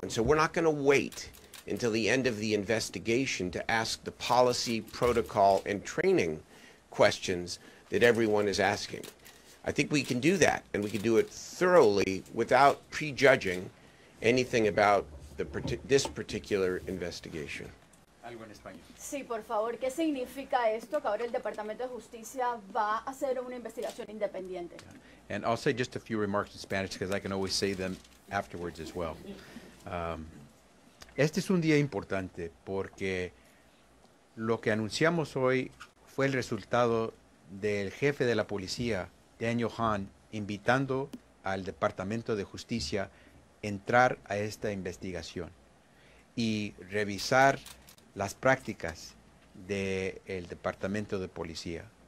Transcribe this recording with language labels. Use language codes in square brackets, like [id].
[en] And so we're not going to wait until the end of the investigation to ask the policy, protocol, and training questions that everyone is asking. I think we can do that, and we can do it thoroughly without prejudging anything about this particular investigation. [es] Algo en español. Sí, por favor, ¿qué significa esto? Que ahora el Departamento de Justicia va a hacer una investigación independiente. [en] And I'll say just a few remarks in Spanish because I can always say them afterwards as well. [es] Este es un día importante porque lo que anunciamos hoy fue el resultado del jefe de la policía, Daniel Hahn, invitando al Departamento de Justicia entrar a esta investigación y revisar las prácticas del Departamento de Policía.